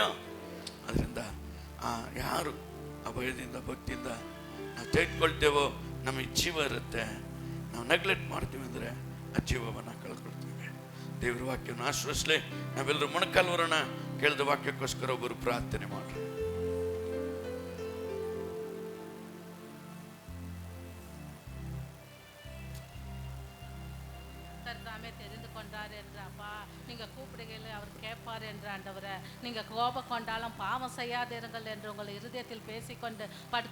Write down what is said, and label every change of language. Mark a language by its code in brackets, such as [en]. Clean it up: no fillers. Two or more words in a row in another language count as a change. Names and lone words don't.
[kn] ಅದರಿಂದ ಯಾರು ಆ ಭಯದಿಂದ ಭಕ್ತಿಯಿಂದ ನಾವು ತೆಗೆದುಕೊಳ್ತೇವೋ ನಮಗೆ ಜೀವ ಇರುತ್ತೆ. ನಾವು ನೆಗ್ಲೆಕ್ಟ್ ಮಾಡ್ತೀವಿ ಅಂದರೆ ಆ ಜೀವವನ್ನು ಕಳ್ಕೊಳ್ತೀವಿ. ದೇವ್ರ ವಾಕ್ಯವನ್ನು ಆಶ್ರಯಿಸಲಿ. ನಾವೆಲ್ಲರೂ ಮೊಣಕಾಲ್ವರಣ ಕೇಳಿದ ವಾಕ್ಯಕ್ಕೋಸ್ಕರ ಒಬ್ಬರು ಪ್ರಾರ್ಥನೆ ಮಾಡ್ರಿ. [ta] தெரிந்து கொண்டார் என்று அப்பா, நீங்க கூப்பிடுகையில் அவர் கேட்பார் என்று ஆண்டவரை, நீங்க கோபம் கொண்டாலும் பாவம் செய்யாதிருங்கள் என்று உங்கள் இருதயத்தில் பேசிக்கொண்டு